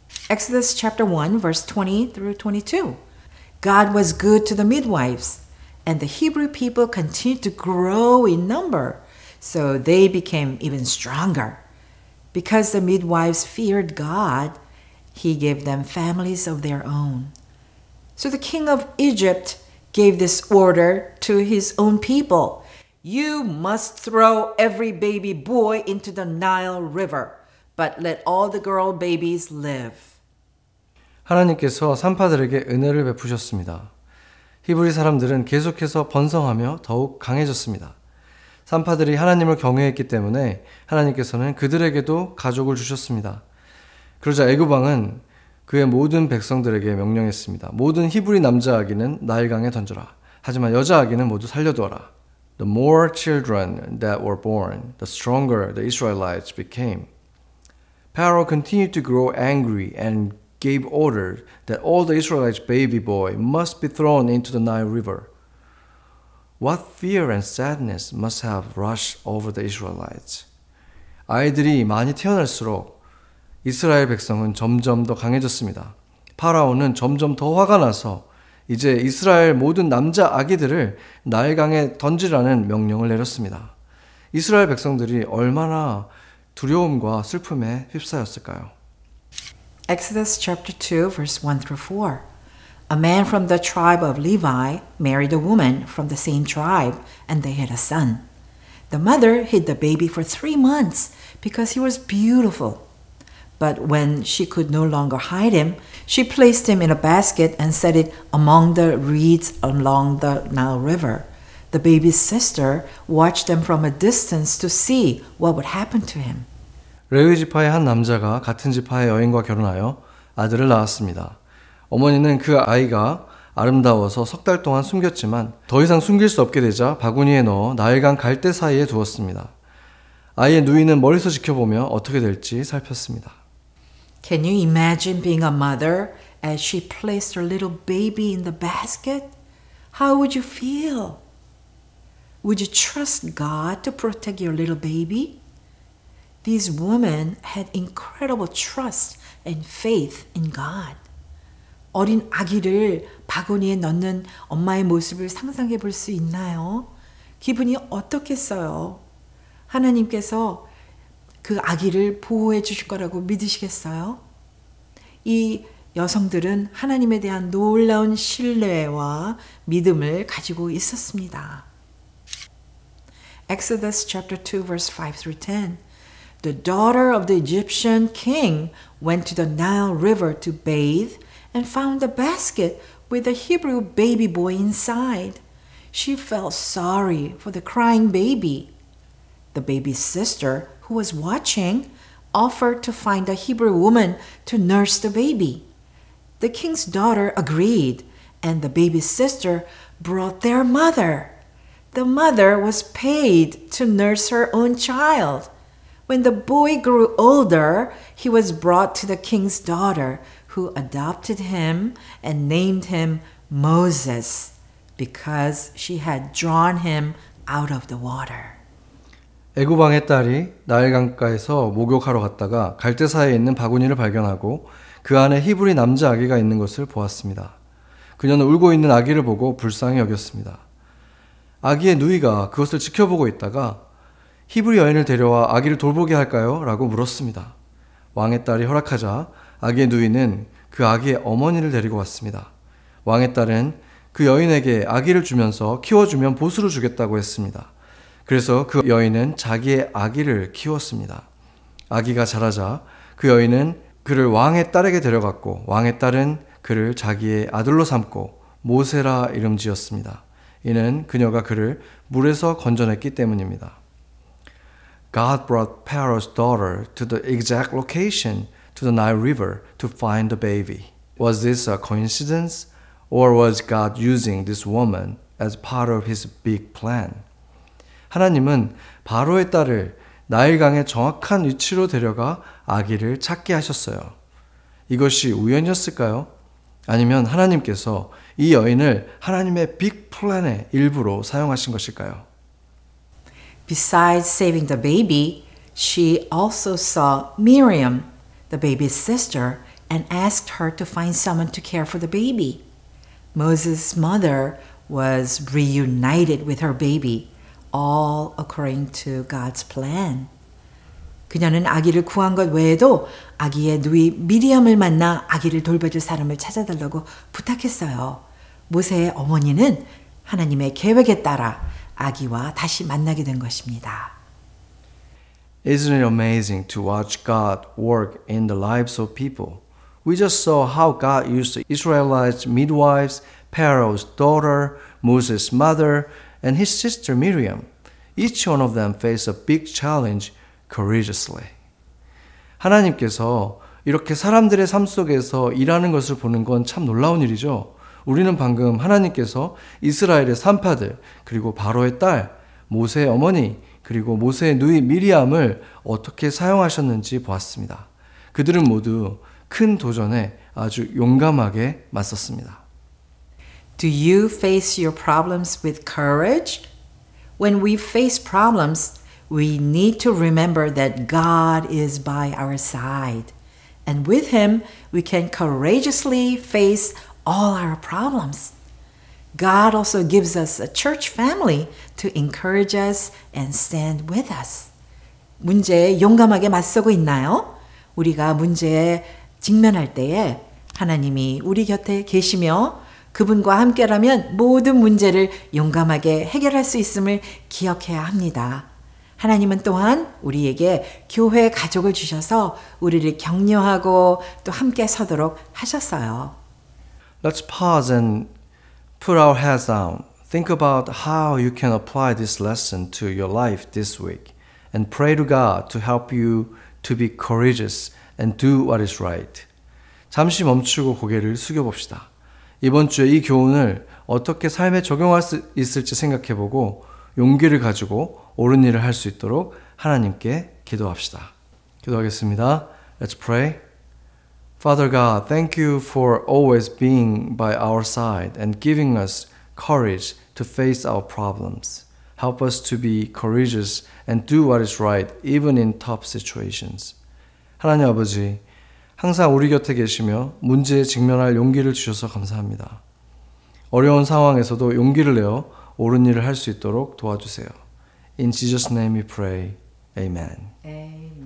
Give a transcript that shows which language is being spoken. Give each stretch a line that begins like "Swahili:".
English: Exodus chapter 1 verse 20 through 22. God was good to the midwives, and the Hebrew people continued to grow in number, so they became even stronger. Because the midwives feared God, he gave them families of their own. So the king of Egypt gave this order to his own people. You must throw every baby boy into the Nile River, but let all the girl babies live.
Korean: 하나님께서 산파들에게 은혜를 베푸셨습니다. 히브리 사람들은 계속해서 번성하며 더욱 강해졌습니다. 산파들이 하나님을 경외했기 때문에 하나님께서는 그들에게도 가족을 주셨습니다. 그러자 애굽 왕은 그의 모든 백성들에게 명령했습니다. 모든 히브리 남자 아기는 나일강에 던져라. 하지만 여자 아기는 모두 살려두어라.
English: The more children that were born, the stronger the Israelites became. Pharaoh continued to grow angry and gave orders that all the Israelites' baby boy must be thrown into the Nile River. What fear and sadness must have rushed over the Israelites.
Korean: 아이들이 많이 태어날수록 이스라엘 백성은 점점 더 강해졌습니다. 파라오는 점점 더 화가 나서 이제 이스라엘 모든 남자 아기들을 나일강에 던지라는 명령을 내렸습니다. 이스라엘 백성들이 얼마나 두려움과 슬픔에 휩싸였을까요?
English: Exodus chapter 2 verse 1 through 4. A man from the tribe of Levi married a woman from the same tribe, and they had a son. The mother hid the baby for 3 months because he was beautiful. But when she could no longer hide him, she placed him in a basket and set it among the reeds along the Nile River. The baby's sister watched them from a distance to see what would happen to him.
Korean: 레위 지파의 한 남자가 같은 지파의 여인과 결혼하여 아들을 낳았습니다. 어머니는 그 아이가 아름다워서 3달 동안 숨겼지만 더 이상 숨길 수 없게 되자 바구니에 넣어 나일강 갈대 사이에 두었습니다. 아이의 누이는 멀리서 지켜보며 어떻게 될지 살폈습니다.
English: Can you imagine being a mother as she placed her little baby in the basket? How would you feel? Would you trust God to protect your little baby? These women had incredible trust and faith in God.
Korean: 어린 아기를 바구니에 넣는 엄마의 모습을 상상해 볼 수 있나요? 기분이 어떻겠어요? 하나님께서 그 아기를 보호해 주실 거라고 믿으시겠어요? 이 여성들은 하나님에 대한 놀라운 신뢰와 믿음을 가지고 있었습니다.
English: Exodus chapter 2 verse 5 through 10. the daughter of the Egyptian king went to the Nile River to bathe and found a basket with a Hebrew baby boy inside. She felt sorry for the crying baby. The baby's sister, who was watching, offered to find a Hebrew woman to nurse the baby. The king's daughter agreed, and the baby's sister brought their mother. The mother was paid to nurse her own child. When the boy grew older, he was brought to the king's daughter, who adopted him and named him Moses, because she had drawn him out of the water.
Korean: 애굽 왕의 딸이 나일 강가에서 목욕하러 갔다가 갈대사에 있는 바구니를 발견하고 그 안에 히브리 남자 아기가 있는 것을 보았습니다. 그녀는 울고 있는 아기를 보고 불쌍히 여겼습니다. 아기의 누이가 그것을 지켜보고 있다가 히브리 여인을 데려와 아기를 돌보게 할까요? 라고 물었습니다. 왕의 딸이 허락하자 아기의 누이는 그 아기의 어머니를 데리고 왔습니다. 왕의 딸은 그 여인에게 아기를 주면서 키워주면 보수를 주겠다고 했습니다. 그래서 그 여인은 자기의 아기를 키웠습니다. 아기가 자라자 그 여인은 그를 왕의 딸에게 데려갔고 왕의 딸은 그를 자기의 아들로 삼고 모세라 이름 지었습니다. 이는 그녀가 그를 물에서 건져냈기 때문입니다.
English: God brought Pharaoh's daughter to the exact location to the Nile River to find the baby. Was this a coincidence? Or was God using this woman as part of his big plan?
Korean: 하나님은 바로의 딸을 나일강의 정확한 위치로 데려가 아기를 찾게 하셨어요. 이것이 우연이었을까요? 아니면 하나님께서 이 여인을 하나님의 빅 플랜의 일부로 사용하신 것일까요?
English: Besides saving the baby, she also saw Miriam, the baby's sister, and asked her to find someone to care for the baby. Moses' mother was reunited with her baby, all according to God's plan.
Korean: 그녀는 아기를 구한 것 외에도 아기의 누이 미리암을 만나 아기를 돌봐줄 사람을 찾아달라고 부탁했어요. 모세의 어머니는 하나님의 계획에 따라 아기와 다시 만나게 된 것입니다.
English: Isn't it amazing to watch God work in the lives of people? We just saw how God used the Israelites' midwives, Pharaoh's daughter, Moses' mother, and his sister Miriam. Each one of them faced a big challenge courageously.
Korean: 하나님께서 이렇게 사람들의 삶 속에서 일하는 것을 보는 건 참 놀라운 일이죠. 우리는 방금 하나님께서 이스라엘의 산파들, 그리고 바로의 딸, 모세의 어머니, 그리고 모세의 누이 미리암을 어떻게 사용하셨는지 보았습니다. 그들은 모두 큰 도전에 아주 용감하게 맞섰습니다.
English: Do you face your problems with courage? When we face problems, we need to remember that God is by our side. And with Him, we can courageously face all our problems. God also gives us a church family to encourage us and stand with us.
Korean: 문제에 용감하게 맞서고 있나요? 우리가 문제에 직면할 때에 하나님이 우리 곁에 계시며 그분과 함께라면 모든 문제를 용감하게 해결할 수 있음을 기억해야 합니다. 하나님은 또한 우리에게 교회 가족을 주셔서 우리를 격려하고 또 함께 서도록 하셨어요.
English: Let's pause and put our heads down. Think about how you can apply this lesson to your life this week and pray to God to help you to be courageous and do what is right.
Korean: 잠시 멈추고 고개를 숙여봅시다. 이번 주에 이 교훈을 어떻게 삶에 적용할 수 있을지 생각해보고 용기를 가지고 옳은 일을 할 수 있도록 하나님께 기도합시다. 기도하겠습니다.
English: Let's pray. Father God, thank you for always being by our side and giving us courage to face our problems. Help us to be courageous and do what is right even in tough situations.
Korean: 하나님 아버지, 항상 우리 곁에 계시며 문제에 직면할 용기를 주셔서 감사합니다. 어려운 상황에서도 용기를 내어 옳은 일을 할 수 있도록 도와주세요.
English: In Jesus' name we pray. Amen.